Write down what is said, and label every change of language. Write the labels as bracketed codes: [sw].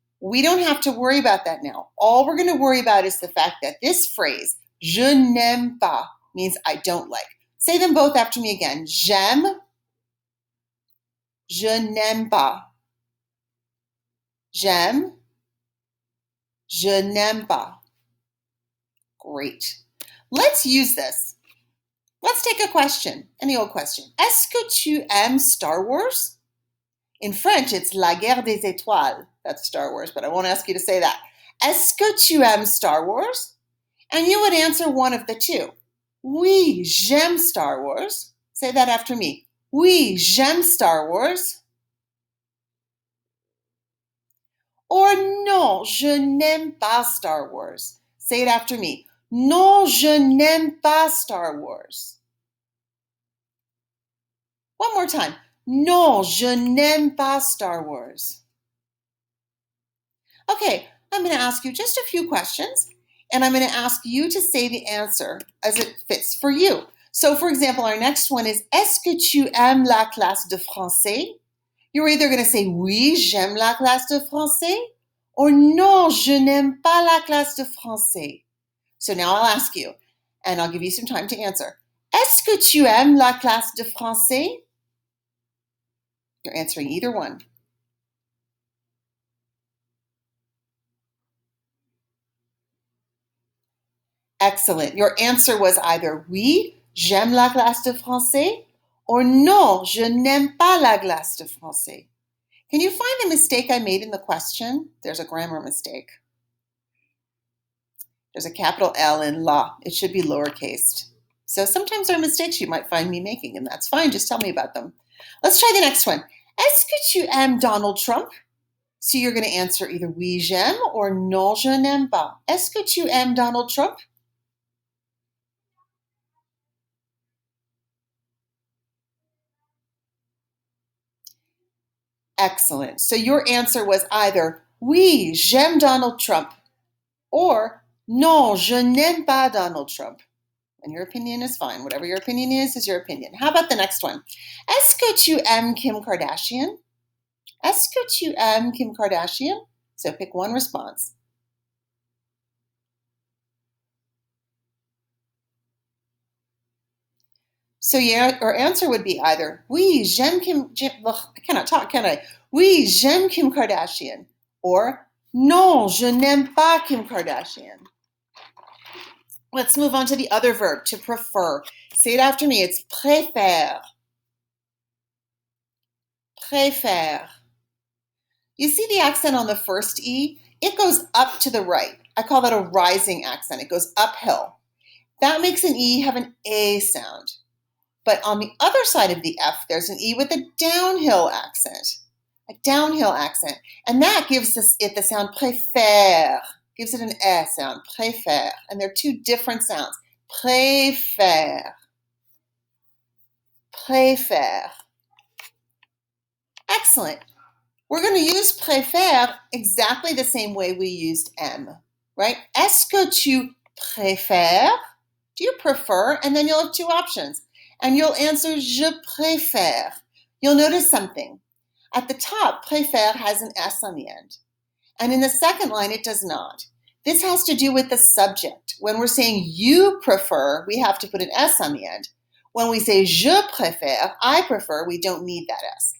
[en] We don't have to worry about that now. All we're going to worry about is the fact that this phrase, [fr] je n'aime pas, [en] means I don't like. Say them both after me again. J'aime. [fr] Je n'aime pas. J'aime. Je n'aime pas. [en] Great. Let's use this. Let's take a question, any old question. [fr] Est-ce que tu aimes Star Wars? [en] In French, it's La Guerre des Étoiles. That's Star Wars, but I won't ask you to say that. [fr] Est-ce que tu aimes Star Wars? [en] And you would answer one of the two. [fr] Oui, j'aime Star Wars. [en] Say that after me. [fr] Oui, j'aime Star Wars. Or non, je n'aime pas Star Wars. [en] Say it after me. [fr] Non, je n'aime pas Star Wars. [en] One more time. [fr] Non, je n'aime pas Star Wars. [en] Okay, I'm going to ask you just a few questions, and I'm going to ask you to say the answer as it fits for you. So, for example, our next one is, [fr] est-ce que tu aimes la classe de français? [en] You're either going to say, [fr] oui, j'aime la classe de français, or non, je n'aime pas la classe de français. [en] So now I'll ask you, and I'll give you some time to answer. [fr] Est-ce que tu aimes la classe de français? [en] You're answering either one. Excellent. Your answer was either [fr] oui, j'aime la classe de français, or non, je n'aime pas la classe de français. [en] Can you find the mistake I made in the question? There's a grammar mistake. There's a capital L in la. It should be lowercased. So sometimes there are mistakes you might find me making, and that's fine. Just tell me about them. Let's try the next one. [fr] Est-ce que tu aimes Donald Trump? [en] So you're going to answer either [fr] oui, j'aime, or non, je n'aime pas. Est-ce que tu aimes Donald Trump? [en] Excellent. So your answer was either [fr] oui, j'aime Donald Trump, or non, je n'aime pas Donald Trump. [en] And your opinion is fine. Whatever your opinion is your opinion. How about the next one? [fr] Est-ce que tu aimes Kim Kardashian? Est-ce que tu aimes Kim Kardashian? [en] So pick one response. So your answer would be either [fr] oui, j'aime [en] I cannot talk, can I? [fr] Oui, j'aime Kim Kardashian, or non, je n'aime pas Kim Kardashian. [en] Let's move on to the other verb, to prefer. Say it after me. It's préfère. Préfère. You see the accent on the first E? It goes up to the right. I call that a rising accent. It goes uphill. That makes an E have an A sound. But on the other side of the F, there's an E with a downhill accent. A downhill accent. And that gives it the sound préfère. Gives it an E sound. Préfère. And they're two different sounds. [fr] Préfère. Préfère. Excellent. [en] We're going to use préfère exactly the same way we used aime, right? [fr] Est-ce que tu préfères? [en] Do you prefer? And then you'll have two options. And you'll answer je préfère. You'll notice something. At the top, préfère has an S on the end. And in the second line, it does not. This has to do with the subject. When we're saying you prefer, we have to put an S on the end. When we say je préfère, I prefer, we don't need that S.